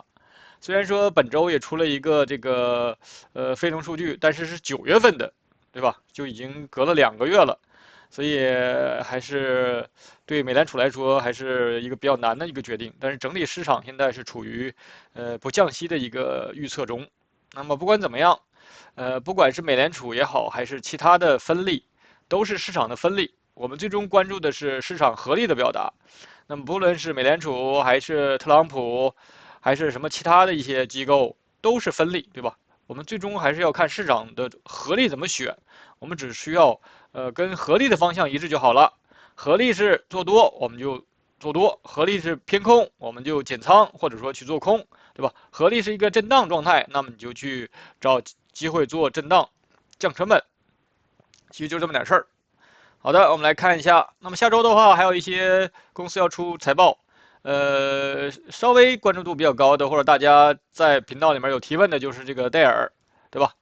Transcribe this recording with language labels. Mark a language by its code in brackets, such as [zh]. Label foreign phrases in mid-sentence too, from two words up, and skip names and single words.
[zh] 雖然說本周也出了一個這個非農數據，但是是9月份的，對吧？就已經隔了2個月了，所以還是對美聯儲來說還是一個比較難的一個決定。但是整體市場現在是處於不降息的一個預測中。那麼不管怎麼樣。不管是美聯儲也好，還是其他的分利，都是市場的分利。我們最終關注的是市場合力的表達。那麼不論是美聯儲，還是特朗普，還是什麼其他的一些機構，都是分利，對吧？我們最終還是要看市場的合力怎麼選。我們只需要跟合力的方向一致就好了。合力是做多，我們就做多；合力是偏空，我們就減倉或者說去做空，對吧？合力是一個震盪狀態，那麼你就去找機會做震盪，降成本，其實就這麼點事兒。好的，我們來看一下。那麼下周的話，還有一些公司要出財報，稍微關注度比較高的，或者大家在頻道裡面有提問的，就是這個戴爾，對吧？